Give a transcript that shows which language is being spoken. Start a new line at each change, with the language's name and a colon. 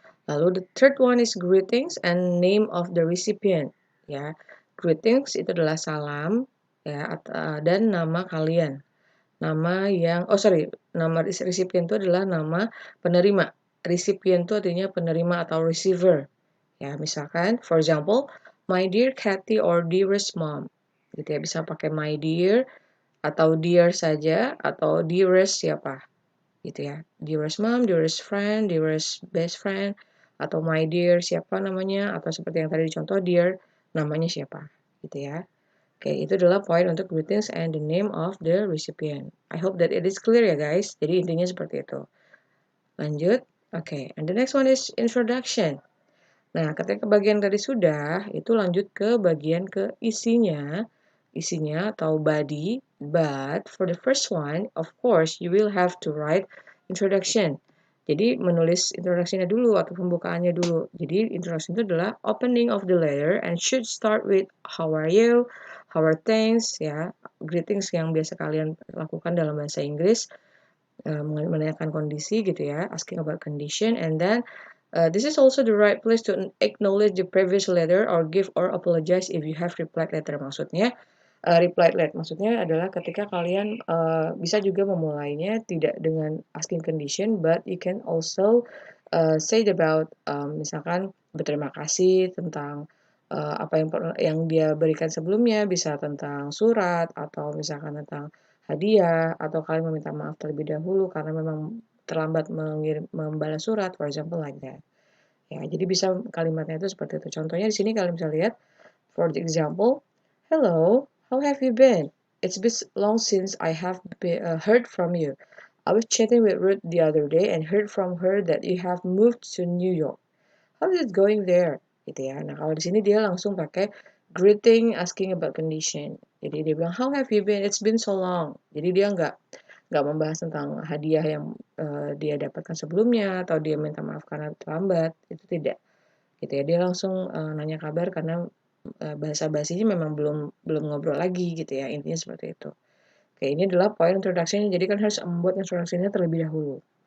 English: Lalu the third one is greetings and name of the recipient ya.
Indonesian: Greetings itu adalah salam ya dan nama kalian. Nama recipient itu adalah nama penerima.
English: Recipient
Indonesian: itu artinya penerima atau
English: receiver. Ya, misalkan for example, my dear Kathy or dearest mom.
Indonesian: Gitu ya, bisa pakai my dear atau dear saja atau dearest siapa gitu ya.
English: Dearest mom, dearest friend, dearest best friend
Indonesian: atau my dear siapa namanya atau seperti yang tadi dicontoh dear namanya siapa gitu ya. Oke, itu adalah poin untuk
English: greetings and the name of the recipient. I hope that it is clear ya guys.
Indonesian: Jadi intinya seperti itu. Lanjut.
English: Oke, and the next one is introduction.
Indonesian: Nah, ketika bagian tadi sudah, itu lanjut ke bagian ke isinya atau body.
English: But for the first one, of course, you will have to write introduction.
Indonesian: Jadi menulis introduction-nya dulu atau pembukaannya dulu.
English: Jadi introduction itu adalah opening of the letter and should start with how are you, how are things, ya,
Indonesian: greetings yang biasa kalian lakukan dalam bahasa Inggris, menanyakan kondisi gitu ya,
English: asking about condition, and then this is also the right place to acknowledge the previous letter or give or apologize if you have replied letter.
Indonesian: Maksudnya replied letter maksudnya adalah ketika kalian bisa juga memulainya tidak dengan asking condition,
English: but you can also say about
Indonesian: misalkan berterima kasih tentang apa yang dia berikan sebelumnya, bisa tentang surat atau misalkan tentang hadiah atau kalian meminta maaf terlebih dahulu karena memang terlambat membalas surat,
English: for example like that.
Indonesian: Ya, jadi bisa kalimatnya itu seperti itu. Contohnya di sini kalian bisa lihat,
English: for the example, hello, how have you been? It's been long since I have heard from you. I was chatting with Ruth the other day and heard from her that you have moved to New York. How is it going there?
Indonesian: Gitu ya. Nah, kalau di sini dia langsung pakai
English: greeting asking about condition.
Indonesian: Jadi dia bilang,
English: how have you been? It's been so long.
Indonesian: Jadi dia nggak membahas tentang hadiah yang dia dapatkan sebelumnya atau dia minta maaf karena terlambat, itu tidak gitu ya. Dia langsung nanya kabar karena bahasa basinya memang belum ngobrol lagi gitu ya, intinya seperti itu. Oke, ini adalah poin introduction, jadi kan harus membuat introduction-nya terlebih dahulu.